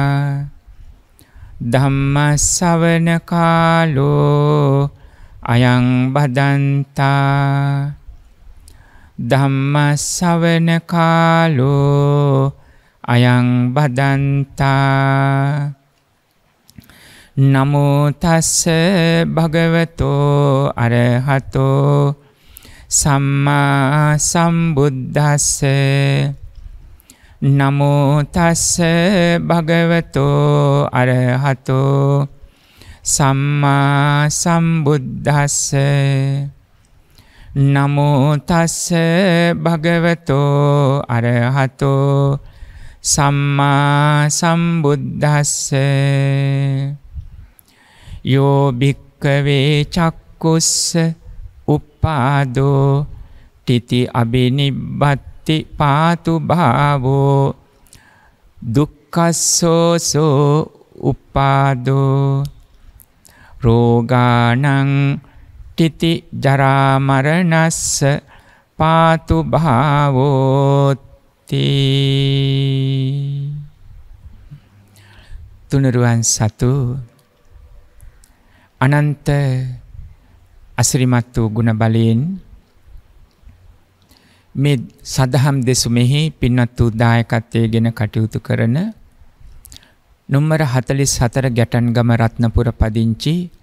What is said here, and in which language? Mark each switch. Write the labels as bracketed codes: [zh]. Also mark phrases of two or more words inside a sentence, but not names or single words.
[pi] धम्म सवन कालो अयं बदन्ता धम्म सवन कालो अयं बदन्ता नमो तस्से भगवतो अरहतो सम्मा सम्बुद्धस्से नमो तस्से भगवतो अरहतो सम्मा सम्बुद्धस्से नमो तस्से भगवतो अरहतो सम्मा सम्बुद्धस्से यो भिक्खवे चक्षुस्स उप्पादो तिति अभिनिब्बति पातु भावो दुःखस्सो उप्पादो रोगानं तिति जरा मरणस्स पातु भावोति [si] තුනුරුවන් සතු අනන්ත අසිරිමත් වූ ගුණ බලයෙන් මේ සදහම් දෙසුමෙහි පින්වත් වූ දායකත්වයෙන් කටයුතු කරන නම්බර 44 ගැටන්ගම රත්නපුර පදිංචි